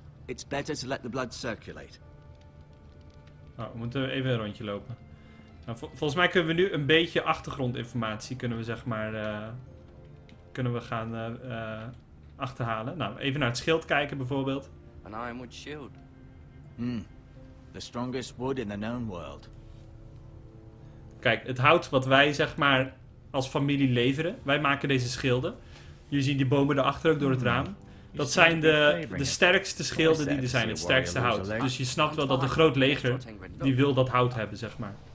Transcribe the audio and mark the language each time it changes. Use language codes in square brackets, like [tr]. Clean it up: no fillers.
[en] It's better to let the blood circulate. [nl] Oh, we moeten even een rondje lopen. Nou, volgens mij kunnen we nu een beetje achtergrondinformatie kunnen we zeg maar kunnen we gaan achterhalen. Nou, even naar het schild kijken bijvoorbeeld. [en] An ironwood shield. The strongest wood in the known world. [nl] Kijk, het hout wat wij zeg maar als familie leveren. Wij maken deze schilden. Jullie zien die bomen daarachter ook door het raam. Dat zijn de sterkste schilden die er zijn. Het sterkste hout. Dus je snapt wel dat een groot leger die wil dat hout hebben zeg maar.